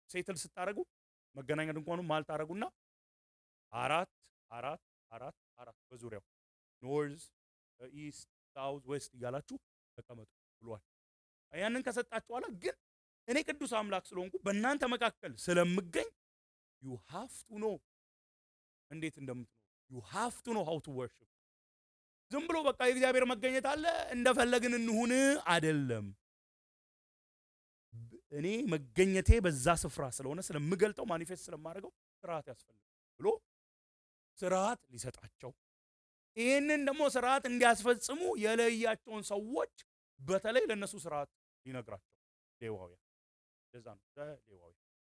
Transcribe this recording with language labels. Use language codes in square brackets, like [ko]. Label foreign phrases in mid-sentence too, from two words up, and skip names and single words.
[am] ሴትል ስታረጉ መገናኛ ድንኳኑ ማል ታረጉና አራት አራት አራት አራት በዙሪያው [en] north, east, south, west [am] እያላችሁ ተቀመጡ ብሏል። ያንን ከሰጣችሁ በኋላ ግን እኔ ቅዱስ አምላክ ስለሆንኩ በእናንተ መካከል ስለምገኝ [en] you have to know [am] እንዴት እንደምትኖር [en] you have to know how to worship። [am] ዝም ብሎ በቃ የእግዚአብሔር መገኘት አለ እንደፈለግን እንሁን አይደለም። እኔ መገኘቴ በዛ ስፍራ ስለሆነ ስለምገልጠው ማኒፌስት ስለማደርገው ስርዓት ያስፈልጋል ብሎ ስርዓት ሊሰጣቸው፣ ይህንን ደግሞ ስርዓት እንዲያስፈጽሙ የለያቸውን ሰዎች በተለይ ለነሱ ስርዓት ሊነግራቸው ሌዋውያን እንደዛ ነው። ሌዋውያን